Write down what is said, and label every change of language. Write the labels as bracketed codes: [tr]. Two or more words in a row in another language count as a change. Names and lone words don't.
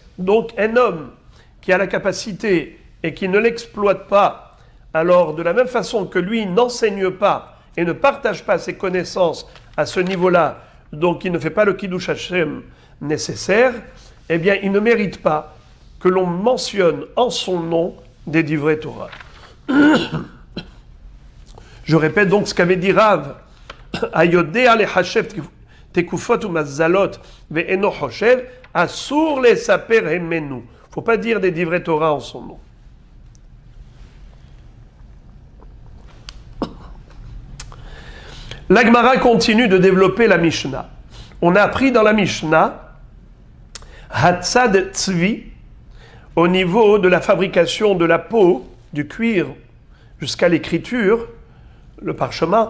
[fr] Donc un homme qui a la capacité et qui ne l'exploite pas, alors de la même façon que lui n'enseigne pas et ne partage pas ses connaissances à ce niveau-là, donc il ne fait pas le [he] קידוש השם [fr] nécessaire, eh bien il ne mérite pas que l'on mentionne en son nom des [he] דברי תורה. [fr] Je répète donc ce qu'avait dit Rav, [he] היודע לחשב תקופות ומזלות ואינו חושב אסור לספר ממנו. [fr] Faut pas dire des [he] דברי תורה [fr] en son nom. La Gemara continue de développer la Mishnah. On a appris dans la Mishnah [he] הצד צבי, [fr] au niveau de la fabrication de la peau, du cuir, jusqu'à l'écriture, le parchemin.